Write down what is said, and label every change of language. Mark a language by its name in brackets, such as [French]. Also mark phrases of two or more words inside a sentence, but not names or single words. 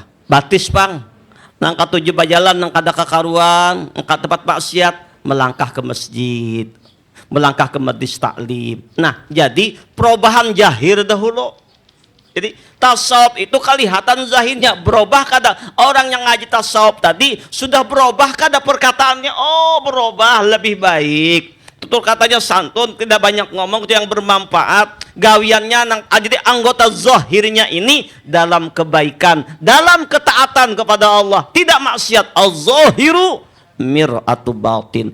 [Banjar] Batis Bang. Nang katujuh bajalan, nang kada kakaruan, nang tempat maksiat, [Indonesian] melangkah ke masjid, melangkah ke majlis taklim. Nah, jadi perubahan zahir dahulu. Jadi tasawuf itu kelihatan zahirnya berubah kada. Orang yang ngaji tasawuf tadi sudah berubah kada perkataannya. Oh, berubah lebih baik. Tutur katanya santun, tidak banyak ngomong, itu yang bermanfaat. Gawiannya jadi anggota zahirnya ini dalam kebaikan, dalam ketaatan kepada Allah, tidak maksiat. [Arabic] الظاهر مرآة الباطن.